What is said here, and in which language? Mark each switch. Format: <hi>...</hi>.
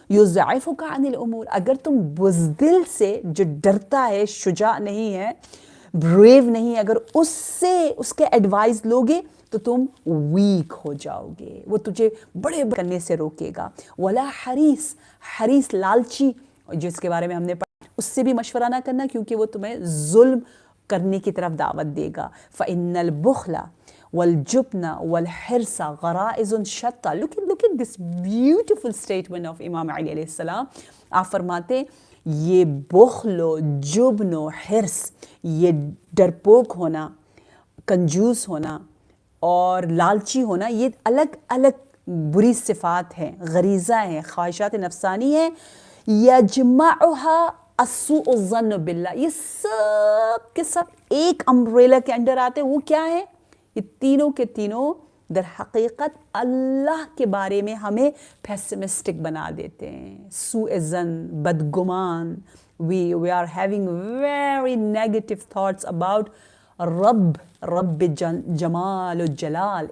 <ar>युज़इफ़ुका अनिल उमूर.</ar> <hi>अगर तुम बुज़दिल से, जो डरता है, शुजा नहीं है, ब्रेव नहीं है, अगर उससे उसके एडवाइस लोगे तो तुम वीक हो जाओगे, वो तुझे बड़े करने से रोकेगा.</hi> <ar>वला हरीस</ar> <hi>लालची, जिसके बारे में हमने पढ़ा, उससे भी मशवरा ना करना, क्योंकि वो तुम्हें जुल्म करने की तरफ दावत देगा.</hi> <ar>फ़इन्नल बुखला वल-जुब्न वल-हिर्स ग़राइज़ुन शत्ता.</ar> <en>Look at this beautiful statement of इमाम Ali अलैहिस्सलाम.</en> <hi>आप फरमाते, ये बुख्लो, जुब्नो, हिर्स, ये डरपोक होना, कंजूस होना और लालची होना, ये अलग अलग बुरी सिफात हैं, गरीज़ा हैं, ख्वाहिशात नफसानी हैं.</hi> <ar>यजमअहा अस्सूअ ज़न्न बिल्लाह.</ar> <hi>ये सब के सब एक अम्ब्रेला के अंडर आते हैं. वो क्या है? ये तीनों के तीनों दर हकीकत अल्लाह के बारे में हमें पेसिमिस्टिक बना देते हैं, सूअ-ज़न्न, बदगुमान.</hi> <en>we are having very negative thoughts about रब जमाल जलाल.</en>